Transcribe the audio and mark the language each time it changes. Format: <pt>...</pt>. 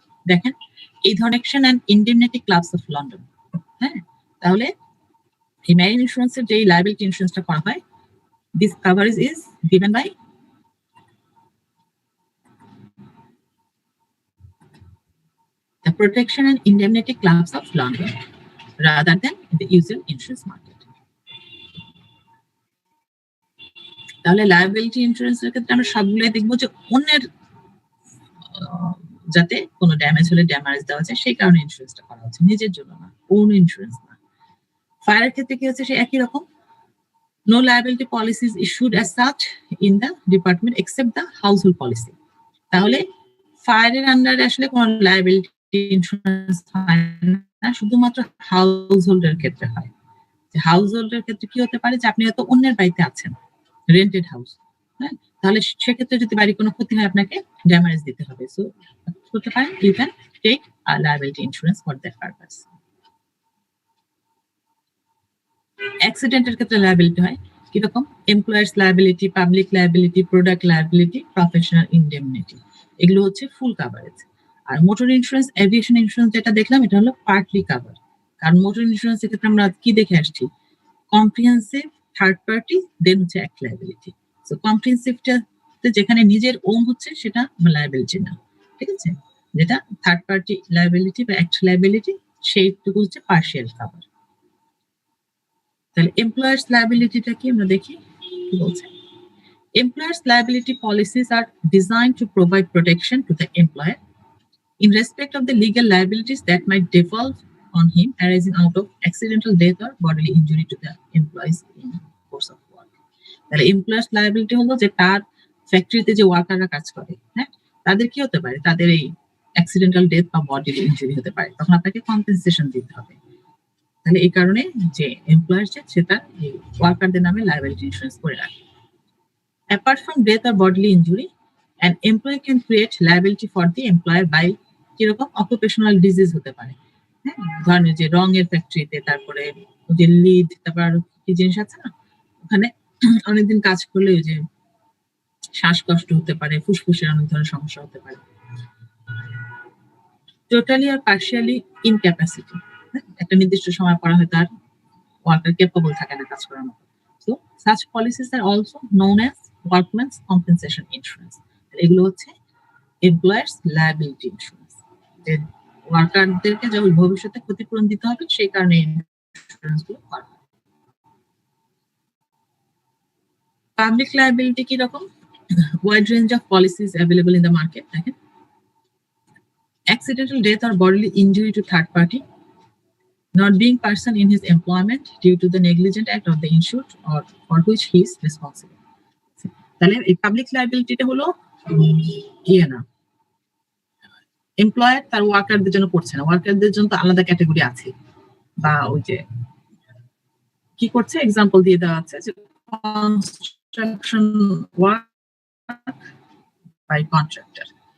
<bn>দেখেন, এই ধরনের</bn> <en>Action and indemnity clubs of London.</en> <bn>হ্যাঁ, তাহলে এই মেরিন ইন্স্যুরেন্সের যে লায়াবিলিটি ইন্স্যুরেন্সটা করা হয়,</bn> <en>This coverage is given by the protection and indemnity clubs of London rather than the usual insurance market.</en> <bn>তাহলে লায়াবিলিটি ইন্স্যুরেন্সের ক্ষেত্রে আমরা সবগুলোই দেখবো যে অন্যের যাতে কোনো ড্যামেজ হলে ড্যামেজ দেওয়া যায় সেই কারণে ইন্স্যুরেন্সটা করা হচ্ছে, নিজের জন্য না, ওন ইন্স্যুরেন্স না। ফায়ারের ক্ষেত্রে কি হচ্ছে, সে একই রকম,</bn> <en>no liability policy is issued as such in the department except the household policy.</en> <bn>তাহলে ফায়ারের আন্ডারে আসলে কোনো লায়াবিলিটি ইন্স্যুরেন্স হয় না, শুধুমাত্র হাউসহোল্ডের ক্ষেত্রে হয়। যে হাউসহোল্ডের ক্ষেত্রে কি হতে পারে যে আপনি হয়তো অন্যের বাড়িতে আছেন, রেন্টেড হাউস, হ্যাঁ, তাহলে সেক্ষেত্রে যদি বাড়ির কোনো ক্ষতি হয় আপনাকে ড্যামেজ দিতে হবে। সো করতে পারেন,</bn> <en>You can take a liability insurance for that purpose.</en> <bn>অ্যাক্সিডেন্টের ক্ষেত্রে লায়াবিলিটি হয় কিরকম, employers liability, public liability, product liability, professional indemnity, এগুলো হচ্ছে ফুল কাভারেজ। আর মোটর ইন্স্যুরেন্স, এভিয়েশন ইন্স্যুরেন্স যেটা দেখলাম এটা হলো পার্টলি কাভার। কারণ মোটর ইন্স্যুরেন্সের ক্ষেত্রে আমরা কি দেখে আসছি, কম্প্রিহেন্সিভ, থার্ড পার্টি, দেন হচ্ছে অ্যাক্ট লায়াবিলিটি। সো কম্প্রিহেন্সিভটা যেখানে নিজের ওন হচ্ছে সেটা লায়াবিলিটি না, ঠিক আছে, যেটা থার্ড পার্টি লায়াবিলিটি বা অ্যাক্ট লায়াবিলিটি সেইটুকু হচ্ছে পার্শিয়াল কাভার। তাহলে এমপ্লয়ার্স লায়াবিলিটিটা কি আমরা দেখি কি বলছে।</bn> <en>Employers' liability policies are designed to provide protection to the employer in respect of the legal liabilities that might devolve on him arising out of accidental death or bodily injury to the employees in course of work.</en> <bn>তাহলে employers liability হলো যে তার ফ্যাক্টরিতে যে ওয়ার্কাররা কাজ করে, হ্যাঁ, তাদের কি হতে পারে, তাদের এই অ্যাক্সিডেন্টাল ডেথ বা বডিলি ইনজুরি হতে পারে, তখন আপনাকে কম্পেনসেশন দিতে হবে। তাহলে এই কারণে যে এমপ্লয়ার সে তার ওয়ার্কারদের নামে লায়াবিলিটি ইন্স্যুরেন্স করে রাখে।</bn> <en>Apart from death or bodily injury, an employee can create liability for the employer by</en> <bn>কিরকম</bn> <en>occupational disease</en> <bn>হতে পারে, হ্যাঁ, ধরেন যে রঙের ফ্যাক্টরিতে, তারপরে যে লিড, তারপর আরো কি জিনিস আছে না, ওখানে অনেকদিন কাজ করলে ওই যে শ্বাসকষ্ট হতে পারে, ফুসফুসের অনেক ধরনের সমস্যা হতে পারে। টোটালি আর পার্শিয়ালি ইনক্যাপাসিটি, একটা নির্দিষ্ট সময় পর হয় তার ওয়ার্কার কেপেবল থাকে না কাজ করার মতো।</bn> <en>So such policies are also known as workmen's compensation insurance.</en> <bn>এগুলো হচ্ছে এমপ্লয়ার্স লায়াবিলিটি ইন্স্যুরেন্স, যে ওয়ার্কারদেরকে যখন ভবিষ্যতে ক্ষতিপূরণ দিতে হবে সেই কারণে ইন্স্যুরেন্স গুলো করা হয়।</bn> <en>public liability</en> <bn>কি রকম,</bn> <en>wide range of policies available in the market. দেখেন, accidental death or bodily injury to third party, not being person in his employment due to the negligent act of the insured or for which he is responsible.</en> <bn>তাহলে এই public লায়াবিলিটিটা হলো ইয়ে না, employer তার ওয়ার্কারদের জন্য করছে না, ওয়ার্কারদের জন্য তো আলাদা ক্যাটাগরি আছে, বা ওই যে কি করছে এক্সাম্পল দিয়ে দেওয়া আছে যে কনস্ট্রাকশন ওয়ার্ক বাই কন্ট্রাক্টর।</bn>